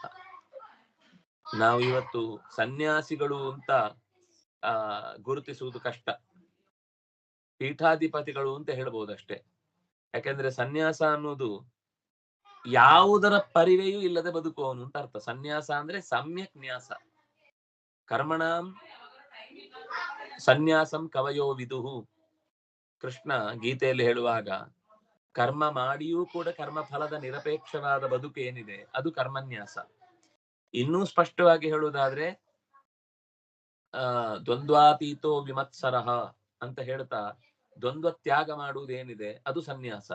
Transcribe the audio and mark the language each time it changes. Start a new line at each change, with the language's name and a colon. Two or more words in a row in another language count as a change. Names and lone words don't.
Kannada: ನಾವು ಇವತ್ತು ಸನ್ಯಾಸಿಗಳು ಅಂತ ಗುರುತಿಸುವುದು ಕಷ್ಟ, ಪೀಠಾಧಿಪತಿಗಳು ಅಂತ ಹೇಳ್ಬೋದಷ್ಟೇ. ಯಾಕೆಂದ್ರೆ ಸನ್ಯಾಸ ಅನ್ನೋದು ಯಾವುದರ ಪರಿವೆಯೂ ಇಲ್ಲದೆ ಬದುಕುವವನು ಅಂತ ಅರ್ಥ. ಸನ್ಯಾಸ ಅಂದ್ರೆ
Sanskrit: ಸಮ್ಯಕ್ ನ್ಯಾಸ. ಕರ್ಮಣಾಂ ಸನ್ಯಾಸಂ ಕವಯೋ ವಿದುಹು.
Kannada: ಕೃಷ್ಣ ಗೀತೆಯಲ್ಲಿ ಹೇಳುವಾಗ, ಕರ್ಮ ಮಾಡಿಯೂ ಕೂಡ ಕರ್ಮ ಫಲದ ನಿರಪೇಕ್ಷವಾದ ಬದುಕು ಏನಿದೆ ಅದು ಕರ್ಮನ್ಯಾಸ. ಇನ್ನೂ ಸ್ಪಷ್ಟವಾಗಿ ಹೇಳುವುದಾದ್ರೆ
Sanskrit: ದ್ವಂದ್ವಾತೀತೋ ವಿಮತ್ಸರಃ
Kannada: ಅಂತ ಹೇಳ್ತಾ, ದ್ವಂದ್ವ ತ್ಯಾಗ ಮಾಡುವುದೇನಿದೆ ಅದು ಸನ್ಯಾಸ.